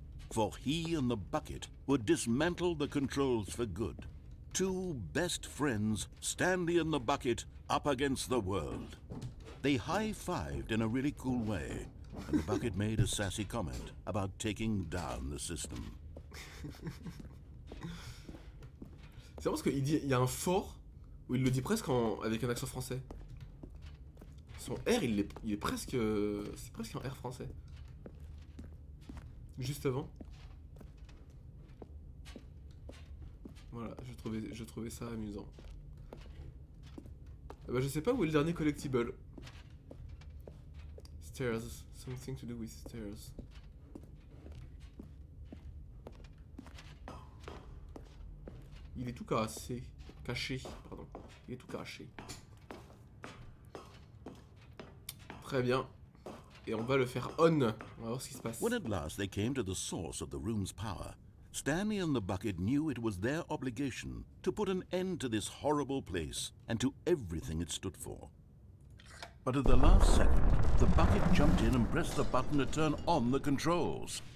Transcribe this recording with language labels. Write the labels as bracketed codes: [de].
[en] For he and the bucket would dismantle the controls for good. Two best friends, Stanley and the bucket, up against the world. They high-fived in a really cool way, and the bucket made a sassy comment about taking down the system. [fr] C'est marrant parce qu'il dit, il y a un fort où il le dit presque avec un accent français. Son R, il est presque, c'est presque un R français. Juste avant. Voilà, je trouvais ça amusant. Ah bah, je sais pas où est le dernier collectible. [en] Stairs, something to do with stairs. [fr] Il est tout cassé. Caché, pardon. Il est tout caché. Très bien. Et on va le faire on. On va voir ce qui se passe. [en] When at last they came to the source of the room's power, Stanley and the bucket knew it was their obligation to put an end to this horrible place and to everything it stood for. But at the last second, the bucket jumped in and pressed the button to turn on the controls.